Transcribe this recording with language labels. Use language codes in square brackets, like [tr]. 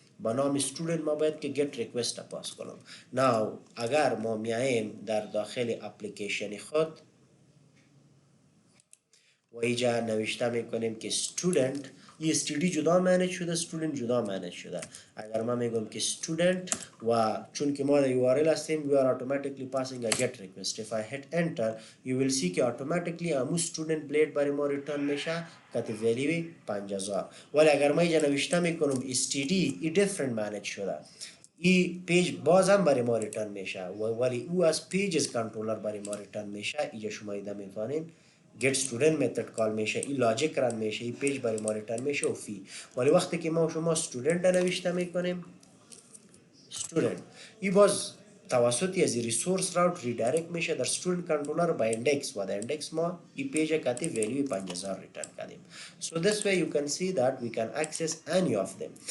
[fa] با نام student ما باید که get request پاس کنم. now اگر ما میاییم در داخل اپلیکیشن خود و اینجا نوشته میکنیم که student، یه استودی جدا منیج شده، student جدا منیج شده. اگر ما میگم که student و چون که ما در URL هستیم [en] we are automatically passing a get request. If I hit enter you will see [fa] که automatically همون student blade برای ما ریترن میشه که ولیوی 5000. ولی اگر ما اینجا نوشته میکنم std ای different منیج شده، ای پیج باز هم برای ما ریترن میشه ولی او از پیجز کنترلر برای ما ریترن میشه. اینجا شما ایده میتونین get student method کال میشه، این لاجیک رن میشه، این پیج برای ما ریترن میشه و فی. ولی وقتی که ما شما student نوشته میکنیم student، این باز توسط از ریسورس راوت ریدایرکت میشه در student کنترلر با index و در index ما این پیج کتی ویلیو 5000 ریترن کردیم. [en] So this way you can see that we can access any of them.